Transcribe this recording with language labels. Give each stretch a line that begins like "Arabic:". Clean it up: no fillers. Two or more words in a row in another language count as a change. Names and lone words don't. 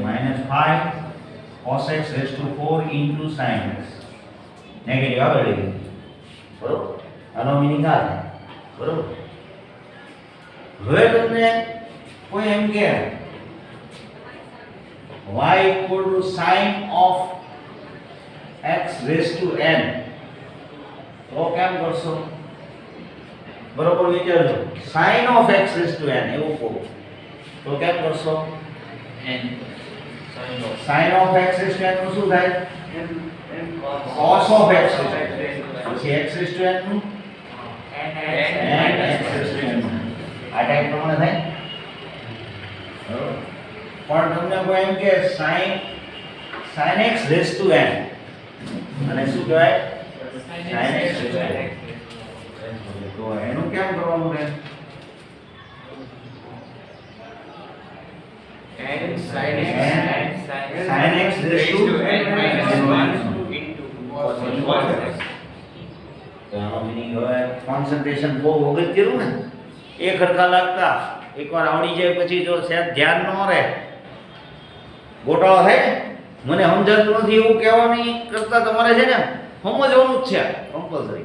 English: -5 cos x raise to 4 into sin x.
Gujarati: નેગેટિવ આવે એટલે બરોબર. આનો મીનિંગ આ થાય બરોબર. હવે તમને કોઈ એમ કે
English: y equal to sin of x raised to n
Gujarati: તો કેમ કરશો? બરોબર વિચારજો.
English: sin of x raised to n
Gujarati: એવું કહો તો કેમ કરશો? n
English: sin of x raised to n
Gujarati: નું શું થાય?
English: cos of x raised to n. પછી x raised to n નું n x raised to n.
Gujarati: આ ટાઈપ પ્રમાણે થાય. પણ તમને કોઈ એમ કે
English: sin x raised to n
Gujarati: અને શું કહેવાય?
English: sin x raised to n.
Gujarati: તો એનું કેમ કરવાનું છે?
English: sin x raised to n minus 1 into cos x.
Gujarati: તો આનો મીનિંગ હવે કોન્સન્ટ્રેશન બહુ અગત્યનું ને એક હરખા લાગતા એકવાર આવડી જાય પછી જો સહેજ ધ્યાન ન રહે ગોટાળો થાય ને મને સમજાતું નથી એવું કહેવાની કરતા તમારે છે ને સમજવાનું જ છે કમ્પલસરી.